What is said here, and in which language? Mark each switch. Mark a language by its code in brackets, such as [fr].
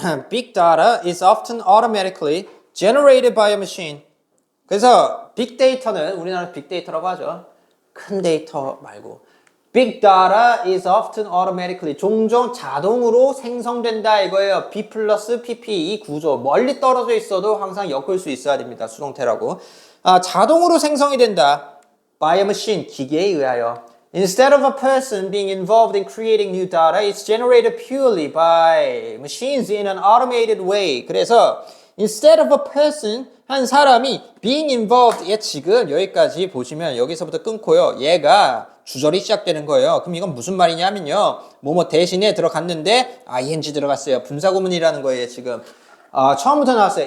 [en] Big data is often automatically generated by a machine. [ko] 그래서 빅데이터는 우리나라 빅데이터라고 하죠. 큰 데이터 말고 [en] Big data is often automatically, [ko] 종종 자동으로 생성된다 이거예요. B 플러스 PP 이 구조, 멀리 떨어져 있어도 항상 엮을 수 있어야 됩니다. 수동태라고. 자동으로 생성이 된다. [en] By a machine, [ko] 기계에 의하여. [en] Instead of a person being involved in creating new data, it's generated purely by machines in an automated way. [ko] 그래서 [en] instead of a person, [ko] 한 사람이 [en] being involved, [ko] 얘 지금 여기까지 보시면 여기서부터 끊고요. 얘가 주절이 시작되는 거예요. 그럼 이건 무슨 말이냐면요. 뭐뭐 대신에 들어갔는데 ing 들어갔어요. 분사구문이라는 거예요, 지금. 처음부터 나왔어요.